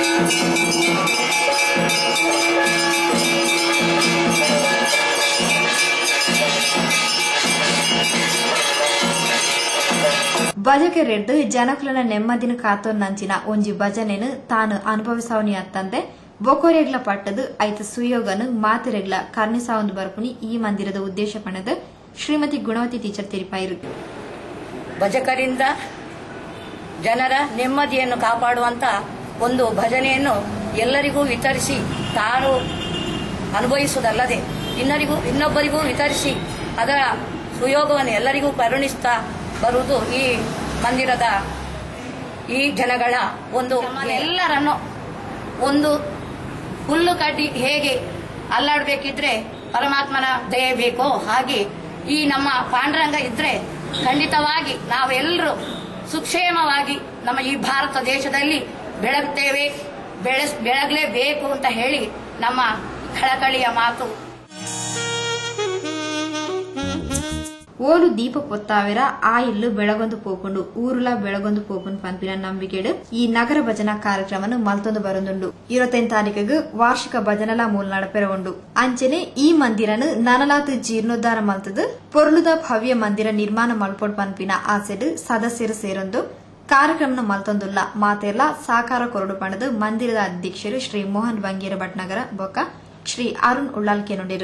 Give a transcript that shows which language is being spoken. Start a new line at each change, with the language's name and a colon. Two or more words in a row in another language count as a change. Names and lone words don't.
Tulu: ಭಜಕೆ ರೆಡ್ದು ಜನಕುಲನ ನೆಮ್ಮದಿನ ಕಾತೋನ್ನಂಚಿನ ಒಂಜಿ ಭಜನೆನು ತಾನು ಅನುಭವಿಸವನಿ ಅತ್ತಂದೆ ಬೊಕೋರೆಗ್ಲ ಪಟ್ಟದು ಐತ ಸುಯೋಗನು ಮಾತಿರೆಗ್ಲ ಕರ್ಣಿಸಾವಂದು ಬರ್ಪುನಿ ಈ ಮಂದಿರದ ಉದ್ದೇಶ ಪಣದ ಶ್ರೀಮತಿ ಗುಣವತಿ ಟೀಚರ್ ತಿಳಿಪಾಯಿರು.
Kannada: ಭಜಕರಿಂದ ಜನರ ನೆಮ್ಮದಿಯನ್ನು ಕಾಪಾಡುವಂತ ಒಂದು ಭಜನೆಯನ್ನು ಎಲ್ಲರಿಗೂ ವಿತರಿಸಿ ತಾನು ಅನುಭವಿಸುವುದಲ್ಲದೆ ಇನ್ನೊಬ್ಬರಿಗೂ ವಿತರಿಸಿ ಅದರ ಸುಯೋಗವನ್ನು ಎಲ್ಲರಿಗೂ ಕರುಣಿಸ್ತಾ ಬರುವುದು ಈ ಮಂದಿರದ ಈ ಜನಗಳ ಒಂದು ಎಲ್ಲರನ್ನು ಒಂದು ಹುಲ್ಲು ಕಡ್ಡಿ ಹೇಗೆ ಅಲ್ಲಾಡಬೇಕಿದ್ರೆ ಪರಮಾತ್ಮನ ದಯೆ ಬೇಕೋ ಹಾಗೆ ಈ ನಮ್ಮ ಪಾಂಡುರಂಗ ಇದ್ರೆ ಖಂಡಿತವಾಗಿ ನಾವೆಲ್ಲರೂ ಸುಕ್ಷೇಮವಾಗಿ ನಮ್ಮ ಈ ಭಾರತ ದೇಶದಲ್ಲಿ ಬೆಳಗ್ತೇವೆ, ಬೆಳಗಲೇಬೇಕು ಅಂತ ಹೇಳಿ ನಮ್ಮ ಕಳಕಳಿಯ ಮಾತು.
Tulu: ಓಲು ದೀಪ ಪೊತ್ತಾವೆರ ಆ ಇಲ್ಲು ಬೆಳಗೊಂದು ಪೋಪುಂಡು ಊರುಲ ಬೆಳಗೊಂದು ಪೋಪುಂಡು ಪಂಪಿನ ನಂಬಿಕೆಡು ಈ ನಗರ ಭಜನಾ ಕಾರ್ಯಕ್ರಮನು ಮಲ್ತೊಂದು ಬರೊಂದುಂಡು. 25 ತಾರೀಕಿಗೆ ವಾರ್ಷಿಕ ಭಜನಲ ಮೂಲ ನಡಪೆರ ಉಂಡು. ಅಂಚನೆ ಈ ಮಂದಿರನು ನನಲಾತು ಜೀರ್ಣೋದ್ಧಾರ ಮಲ್ತದು ಪೊರ್ಲುದ ಭವ್ಯ ಮಂದಿರ ನಿರ್ಮಾಣ ಮಲ್ಪೊಡ್ ಪಂಪಿನ ಆಸೆಡು ಸದಸ್ಯರು ಸೇರೊಂದು ಕಾರ್ಯಕ್ರಮನ ಮಲ್ತೊಂದುಲ್ಲ ಮಾತೆಲ್ಲ ಸಾಕಾರ ಕೊರಡು ಪಣದು ಮಂದಿರದ ಅಧ್ಯಕ್ಷರು ಶ್ರೀ ಮೋಹನ್ ಬಂಗೇರ ಭಟ್ನಗರ ಬೊಕ್ಕ ಶ್ರೀ ಅರುಣ್ ಉಳ್ಳಾಲ್ಕೆ ನುಡಿರು.